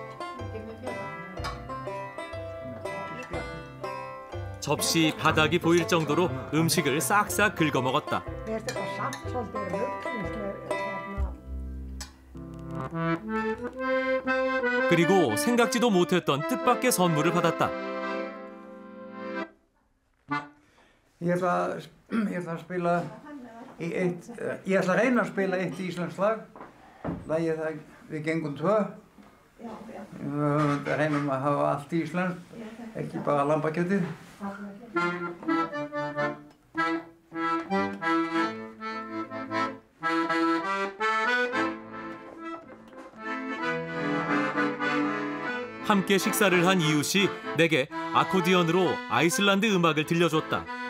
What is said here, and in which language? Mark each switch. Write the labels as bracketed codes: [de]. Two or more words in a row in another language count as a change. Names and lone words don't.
[ko] 접시 바닥이 보일 정도로 음식을 싹싹 긁어 먹었다. 그리고 생각지도 못했던 뜻밖의 선물을 받았다. [is] Ég ætla að reyna að spila eitt íslenskt lag. Lagið það Við gengum tvö. Við reynum að hafa allt íslenskt, ekki bara lambakjötið. [ko] 함께 식사를 한 이웃이 내게 아코디언으로 아이슬란드 음악을 들려줬다.